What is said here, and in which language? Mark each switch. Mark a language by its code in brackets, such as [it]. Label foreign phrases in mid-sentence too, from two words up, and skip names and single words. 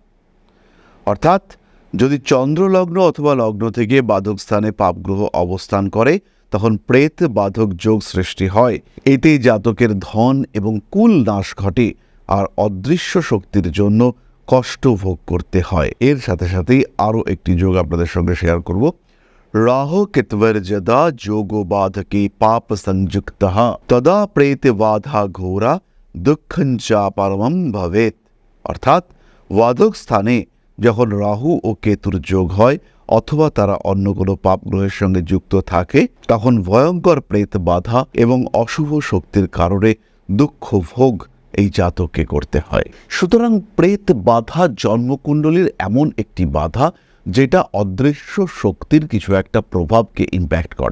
[bn] অর্থাৎ যদি চন্দ্রলগ্ন অথবা লগ্ন থেকে বাধক স্থানে পাপগ্রহ অবস্থান করে, তখন প্রেত বাধক যোগ সৃষ্টি হয়। এতে জাতকের ধন এবং কুল নাশ ঘটে, আর অদৃশ্য শক্তির জন্য কষ্ট ভোগ করতে হয়। এর সাথে সাথেই আরও একটি যোগ আপনাদের সঙ্গে শেয়ার করব। [sa] राहु केतवर्जदा जोगो बाधके पाप संयुक्तः तदा प्रेत बाधा घोरा দুঃখঞ্চা পরমম ভবেত। [bn] অর্থাৎ ওয়াদক স্থানে যখন রাহু ও কেতুর যোগ হয় অথবা তারা অন্য কোনো পাপ গ্রহের সঙ্গে যুক্ত থাকে, তখন ভয়ঙ্কর প্রেত বাধা এবং অশুভ শক্তির কারণে দুঃখ ভোগ এই জাতককে করতে হয়। সুতরাং প্রেত বাধা জন্মকুণ্ডলীর এমন একটি বাধা যেটা অদৃশ্য শক্তির কিছু একটা প্রভাবকে ইম্প্যাক্ট করে।